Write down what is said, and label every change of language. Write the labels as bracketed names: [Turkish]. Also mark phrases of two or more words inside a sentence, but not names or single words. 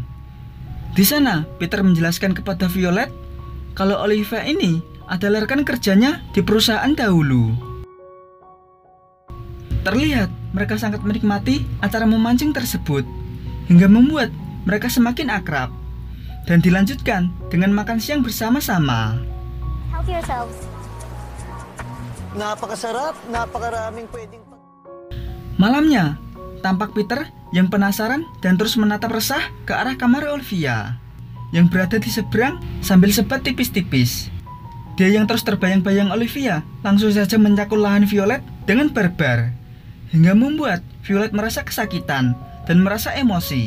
[Indonesian] Di sana, Peter menjelaskan kepada Violet kalau Olivia ini adalah rekan kerjanya di perusahaan dahulu. Terlihat mereka sangat menikmati acara memancing tersebut, hingga membuat mereka semakin akrab. dan dilanjutkan dengan makan siang bersama-sama. [English] Help yourselves. [Filipino] Napakasarap, napakaraming pwedeng... [Indonesian] Malamnya, tampak Peter yang penasaran dan terus menatap resah ke arah kamar Olivia yang berada di seberang sambil sebat tipis-tipis. Dia yang terus terbayang-bayang Olivia langsung saja mencakul lahan Violet dengan barbar, hingga membuat Violet merasa kesakitan dan merasa emosi.